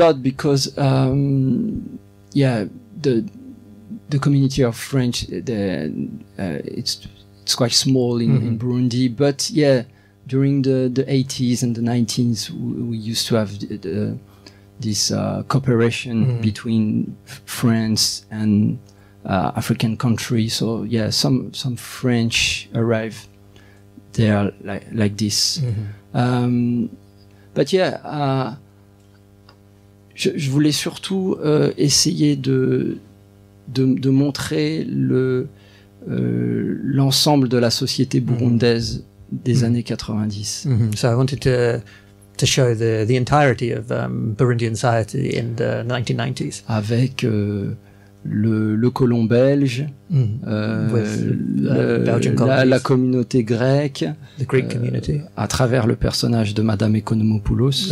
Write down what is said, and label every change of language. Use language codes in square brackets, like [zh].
[en] a lot, because the community of French, it's quite small in Burundi, but during the 80s and the 90s we used to have this cooperation between France and African countries. So some French arrive there like this. But [fr] je voulais surtout essayer de montrer l'ensemble de la société burundaise des années 90. [en] So I wanted to show the entirety of Burundian society in the 1990s. [fr] Avec le colon belge, la communauté grecque, [en] the Greek community, [fr] à travers le personnage de Madame Economopoulos.